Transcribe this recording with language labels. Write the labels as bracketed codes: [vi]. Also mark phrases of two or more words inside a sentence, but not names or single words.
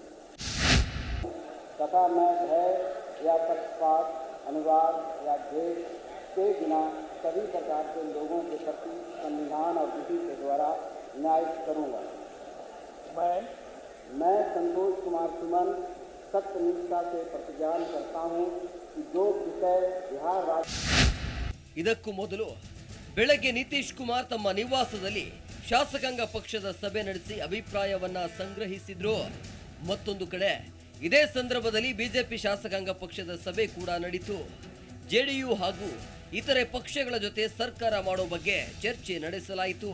[hi] तथा मैं भय या पक्षपात, अनुराग या द्वेष के बिना सभी प्रकार के लोगों के प्रति संविधान और विधि के द्वारा न्याय करूँगा. मैं संतोष कुमार सुमन सत्यनिष्ठा से प्रतिज्ञान करता हूँ कि जो विषय बिहार राज्य. [kn] ಇದಕ್ಕೂ ಮೊದಲು ಬೆಳಗ್ಗೆ ನಿತೀಶ್ ಕುಮಾರ್ ತಮ್ಮ ನಿವಾಸದಲ್ಲಿ ಶಾಸಕಾಂಗ ಪಕ್ಷದ ಸಭೆ ನಡೆಸಿ ಅಭಿಪ್ರಾಯವನ್ನ ಸಂಗ್ರಹಿಸಿದ್ರು. ಮತ್ತೊಂದು ಕಡೆ ಇದೇ ಸಂದರ್ಭದಲ್ಲಿ ಬಿಜೆಪಿ ಶಾಸಕಾಂಗ ಪಕ್ಷದ ಸಭೆ ಕೂಡ ನಡೆಯಿತು. ಜೆಡಿಯು ಹಾಗೂ ಇತರೆ ಪಕ್ಷಗಳ ಜೊತೆ ಸರ್ಕಾರ ಮಾಡೋ ಬಗ್ಗೆ ಚರ್ಚೆ ನಡೆಸಲಾಯಿತು.